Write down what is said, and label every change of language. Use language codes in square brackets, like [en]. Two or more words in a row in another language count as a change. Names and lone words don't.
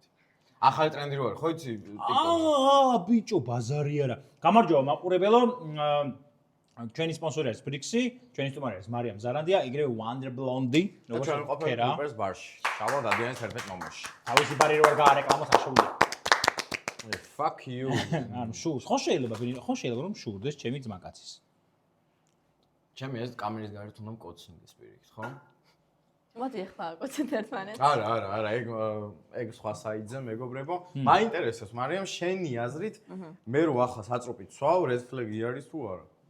[ka] ახალი ტრენდი რო არის, ხო იცი TikTok-ზე? ბიჭო, ბაზარი არა. გამარჯობა მაყურებელო. ჩვენი სპონსორი არის Brixi, ჩვენი სტუმარი არის მარიამ ზარანდია, ეგრევე Wonder Blondie, როგორც ყოფილი Clippers ბარში. შავა დადიანის ერთ-ერთ ნომერში. თავისი ბარი რო არ გაარეკლამოს აღშეულია. [en] Fuck you. [ka] ანუ შურს, ხო შეიძლება რომ შურდეს ჩემი ძმაკაცის. ჩემი ეს კამერის გარეთ უნდა მკოცნიდეს პირიქით, ხო? მოდი ახლა აკოცეთ ერთმანეთს. არა, ეგ სხვა საიტზე მეგობრებო. მაინტერესებს მარიამ შენი აზრით, მე რო ახლა საწრუპით სვავ, [en] red flag- [ka] ი არის თუ არა?